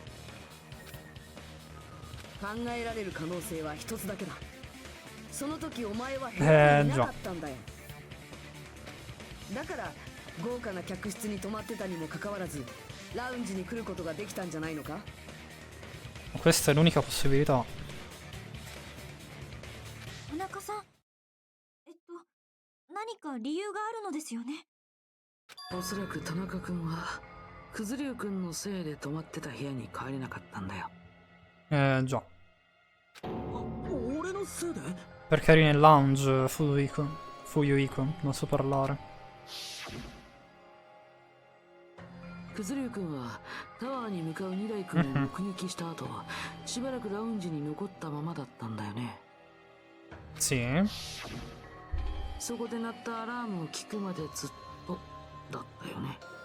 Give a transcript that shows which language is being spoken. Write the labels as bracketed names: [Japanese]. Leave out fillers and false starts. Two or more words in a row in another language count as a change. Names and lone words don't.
[Japanese] 考えられる可能性は一つだけだ。その時お前は部屋にいなかったんだよ。だから豪華な客室に泊まってたにもかかわらずラウンジに来ることができたんじゃないのか？ [Italian] Questa è l'unica possibilità. [Japanese] 田中さん、何か理由があるのですよね。おそらく田中君は九頭龍君のせいで泊まってた部屋に帰れなかったんだよ。 [Italian] Già. [Japanese] 俺のせいで？ [Italian] Perché eri nel lounge, Fuyuhiko, non so parlare. [Japanese] 九頭龍君はタワーに向かう二代君を目撃した後、しばらくラウンジに残ったままだったんだよね。 [Italian] Sì. [Japanese] そこで鳴ったアラームを聞くまでずっとだったよね。